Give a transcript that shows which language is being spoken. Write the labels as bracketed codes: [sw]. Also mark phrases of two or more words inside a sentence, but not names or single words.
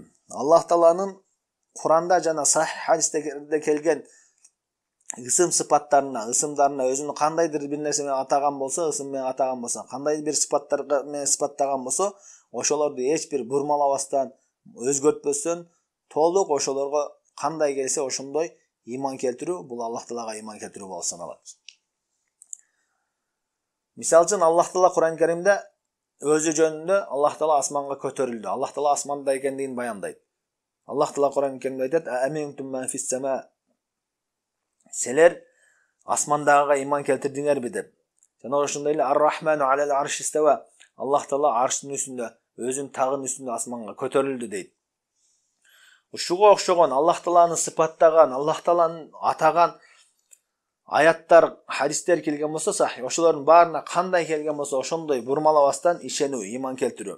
[ky] Аллах Тааланын Куранда жана сахих хадистерде келген ысым сыпаттарына, ысымдарына өзүнүн кандайдыр бир нерсе менен атаган болсо, ысым менен атаган болсо, кандайдыр бир сыпаттарга менен сыпаттаган болсо, ошолорду эч бир бурмалабастан, өзгөртпөстөн толук ошолорго кандай келсе ошондой иман келтирүү бул Аллах Таалага иман келтирүү болуп саналат. Мисалы үчүн Аллах Таала Кур'ан Керимде өзү жөнүндө Аллах Таала асманга көтөрүлдү. Аллах Таала асманда экендигин баяндайт. Аллах Таала Кур'ан Керимде айтат: [ar] "أأمنتم من في السماء." [ky] Силер асмандагыга иман келтирдиңерби деп. Жана ошондой эле [ar] الرحمن على العرش استوى. [ky] Аллах Таала арштын үстүндө, өзүнүн тагынын үстүндө асманга көтөрүлдү дейт. Ушуга окшогон Аллах Тааланы сыпаттаган, Аллах Тааланы атаган аяттар, хадистер келген болсо сахих, ошолордун баарына кандай келген болсо ошондой бурмалабастан ишенүү, иман келтирүү.